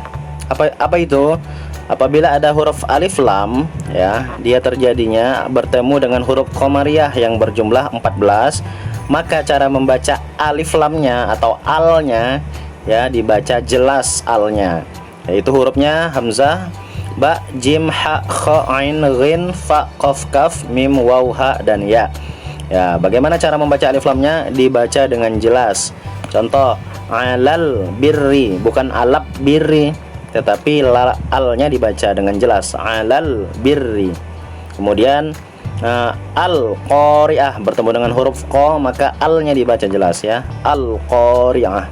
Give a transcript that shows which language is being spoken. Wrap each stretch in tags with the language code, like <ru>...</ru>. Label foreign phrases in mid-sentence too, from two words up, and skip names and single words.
<id>Apa itu? Apabila ada huruf alif lam ya, dia terjadinya bertemu dengan huruf qamariyah yang berjumlah 14, maka cara membaca alif lamnya atau alnya ya dibaca jelas alnya, yaitu hurufnya hamzah, ba, jim, ha, kha, ain, ghin, fa, qaf, kaf, mim, waw, ha, dan ya. Ya, bagaimana cara membaca alif lamnya? Dibaca dengan jelas. Contoh,</id> <ar>ال البر,</ar> <id>bukan</id> <ar>الب البر,</ar> <id>tetapi alnya dibaca dengan jelas,</id> <ar>ال البر.</ar> <id>Kemudian</id> <ar>القارعة</ar> <id>bertemu dengan huruf qa, maka alnya dibaca jelas ya,</id> <ar>القارعة.</ar>